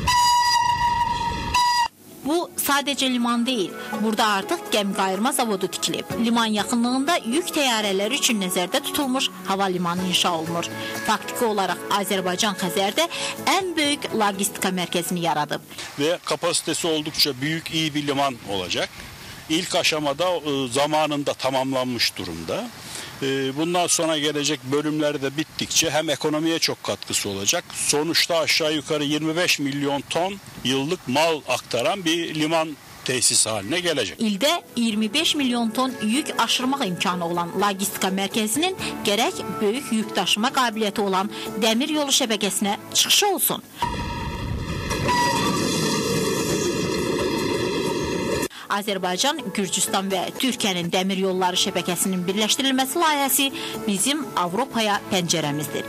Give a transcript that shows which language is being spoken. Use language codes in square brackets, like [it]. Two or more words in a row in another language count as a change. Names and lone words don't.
[az] Bu sadəcə liman deyil. Burada artıq gəmi-qayırma zavodu tikilib. Liman yaxınlığında yük təyyarələri üçün nəzərdə tutulmuş hava limanı inşa olunur. Faktiki olaraq Azərbaycan Xəzərdə ən böyük logistika mərkəzini yaradıb. [tr] Ve kapasitesi oldukça büyük, iyi bir liman olacak. İlk aşamada zamanında tamamlanmış durumda. Bundan sonra gelecek bölümleri de bittikçe hem ekonomiye çok katkısı olacak. Sonuçta aşağı yukarı 25 milyon ton yıllık mal aktaran bir liman tesis haline gelecek. [az] İldə 25 milyon ton yük aşırmaq imkanı olan logistika mərkəzinin gərək böyük yük daşıma qabiliyyəti olan dəmir yolu şəbəkəsinə çıxışı olsun. Azərbaycan, Gürcüstan və Türkiyənin dəmir yolları şəbəkəsinin birləşdirilməsi layihəsi bizim Avropaya pəncərəmizdir.